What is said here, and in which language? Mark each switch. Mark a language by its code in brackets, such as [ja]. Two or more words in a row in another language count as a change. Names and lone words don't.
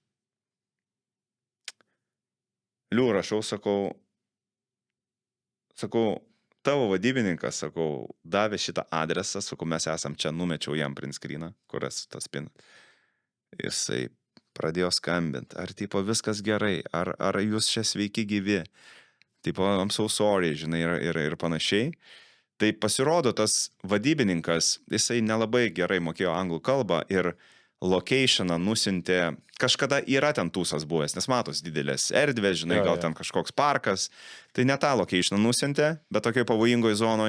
[lt] Liu rašau, sakau, tavo vadybininkas, sakau, davė šitą adresą, sakau, mes esam čia, numečiau jam [en] print screeną, [lt] kuris tas pin. Jisai pradėjo skambinti, ar tipo viskas gerai, ar jūs čia sveiki gyvi, tipo, [en] I'm so sorry, [lt] žinai, ir panašiai. Tai pasirodo, tas vadybininkas, jisai nelabai gerai mokėjo anglų kalbą ir locationą nusintė, kažkada yra ten tūsas buvęs, nes matos didelės erdvės, žinai, gal ten kažkoks parkas, tai ne tą locationą nusintė, bet tokioj pavojingoj zonoj.